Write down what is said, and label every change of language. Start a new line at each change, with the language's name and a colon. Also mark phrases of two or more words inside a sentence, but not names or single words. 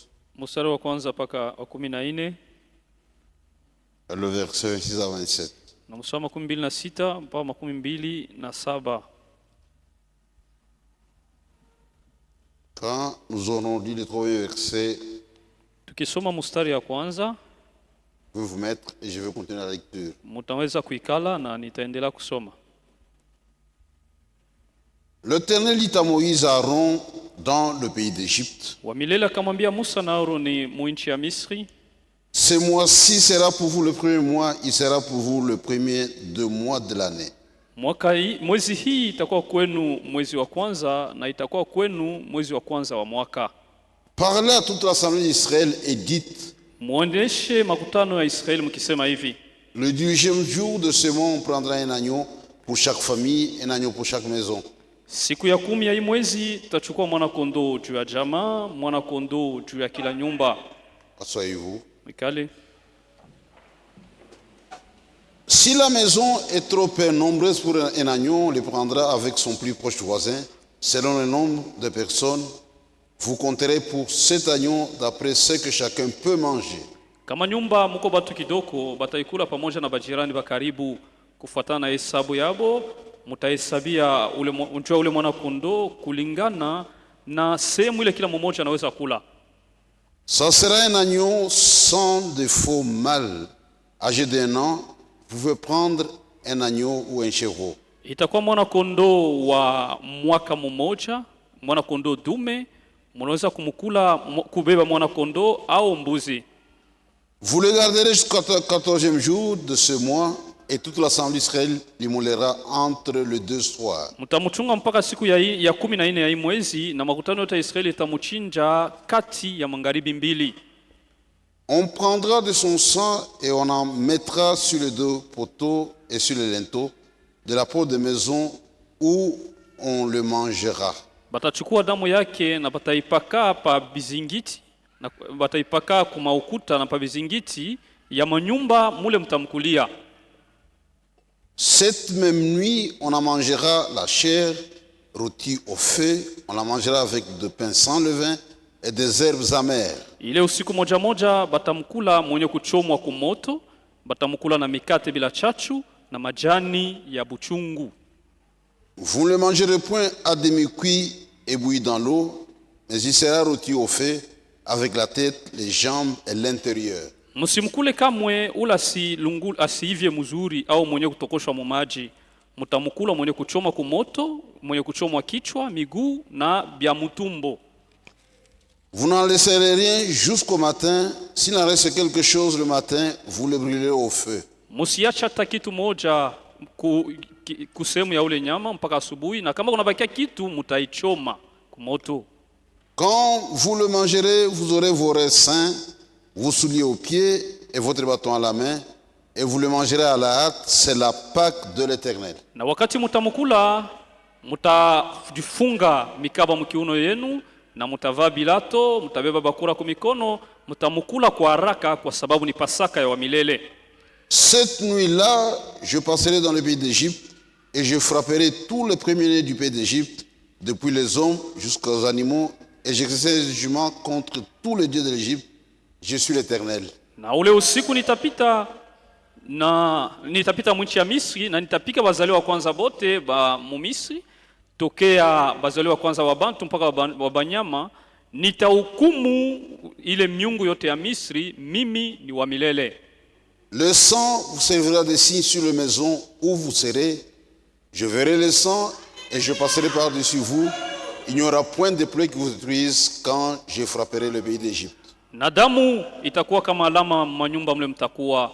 Swahili: Mstari wa kwanza mpaka wa 14
French: Et le verset 26 à 27.
Swahili: na mstari wa 26 mpaka 27.
French: Quand nous aurons lu les trois versets,
Swahili: Tukisoma mstari ya kwanza,
French: je vais vous mettre et je vais continuer la lecture.
Swahili: mutaweza kuikala na nitaendelea kusoma.
French: L'Éternel dit à Moïse à Aaron dans le pays d'Égypte,
Swahili: Wa milele akamwambia Musa na Aroni mu nchi ya Misri,
French: ce mois-ci sera pour vous le premier mois, il sera pour vous le premier deux mois de l'année.
Swahili: mwezi hii itakuwa kwenu mwezi wa kwanza na itakuwa kwenu mwezi wa kwanza wa mwaka.
French: Parlez à toute l'assemblée d'Israël et dites,
Swahili: Muoneshe makutano ya Israeli mkisema hivi:
French: le 10e jour de ce mois, on prendra un agneau pour chaque famille, un agneau pour chaque maison.
Swahili: siku ya 10 ya hii mwezi tutachukua mwana kondoo juu ya jamaa, mwana kondoo juu ya kila nyumba.
French: Asseyez-vous.
Swahili: Mikale.
French: Si la maison est trop peu nombreuse pour un agneau, on le prendra avec son plus proche voisin. Selon le nombre de personnes, vous compterez pour cet agneau d'après ce que chacun peut manger.
Swahili: Kama nyumba mko batu kidoko, bataikula pamoja na bajirani ba karibu kufuatana na hesabu yabo. Mutahesabia ule mwana kondoo kulingana na sehemu ile kila mmoja anaweza kula.
French: Ça sera un agneau sans défaut mâle, âgé d'1 an. Vous pouvez prendre un agneau ou un chevreau.
Swahili: Itakuwa mwana kondoo wa mwaka mmoja, mwana kondoo dume, mnaweza kubeba mwana kondoo au mbuzi.
French: Vous le garderez jusqu'au 14e jour de ce mois, et toute l'assemblée d'Israël l'immolera entre les deux soirs.
Swahili: Mtamchunga mpaka siku ya 14 ya hii mwezi, na makutano yote ya Israeli itamuchinja kati ya magharibi mbili.
French: On prendra de son sang et on en mettra sur les deux poteaux et sur les linteaux de la porte de maison où on le mangera.
Swahili: Batachukua damu yake na bataipaka pa bizingiti, na bataipaka kuma ukuta na pa bizingiti ya manyumba mule mtamkulia.
French: Cette même nuit, on en mangera la chair rôtie au feu, on la mangera avec de pain sans levain et des herbes amères.
Swahili: Ile usiku moja moja batamkula mwenye kuchomwa kumoto, batamkula na mikate bila chachu na majani ya buchungu.
French: Vous ne le mangerez point à demi-cuit et bouilli dans l'eau, mais il sera rôti au feu avec la tête, les jambes et l'intérieur.
Swahili: Msimkule kamwe ula asiivye mzuri au mwenye kutokoshwa mu maji. Mtamkula mwenye kuchomwa kumoto, mwenye kuchomwa kichwa, miguu na bya mtumbo.
French: Vous n'en laisserez rien jusqu'au matin. S'il en reste quelque chose le matin, vous le brûlerez au feu.
Swahili: Musiacha hata kitu moja kusehemu ya ule nyama mpaka asubuhi, na kama kunabakia kitu mutaichoma kumoto.
French: Quand vous le mangerez, vous aurez vos reins sains, vos souliers aux pieds et votre bâton à la main, et vous le mangerez à la hâte. C'est la Pâque de l'Éternel.
Swahili: Na wakati mutamukula, mutajifunga mikaba mkiuno yenu na mutavaa bilato, mutabeba bakura kumikono, mutamukula kwa haraka kwa sababu ni Pasaka ya milele.
French: Cette nuit-là, je passerai dans le pays d'Égypte et je frapperai tous les premiers-nés du pays d'Égypte, depuis les hommes jusqu'aux animaux, et j'exercerai des jugements contre tous les dieux de l'Égypte. Je suis l'Éternel.
Swahili: Na ule usiku nitapita mwinchi ya Misri na nitapika bazaliwa kwanza bote ba Mumisri, tokea bazaliwa kwanza wa Bantu mpaka wa Banyama. Nitahukumu ile miungu yote ya Misri, mimi ni wa milele.
French: Le sang vous servira de signe sur les maisons où vous serez. Je verrai le sang et je passerai par-dessus vous. Il n'y aura point de pluie qui vous détruise quand je frapperai le pays d'Égypte.
Swahili: Na damu itakuwa kama alama manyumba mle mtakuwa.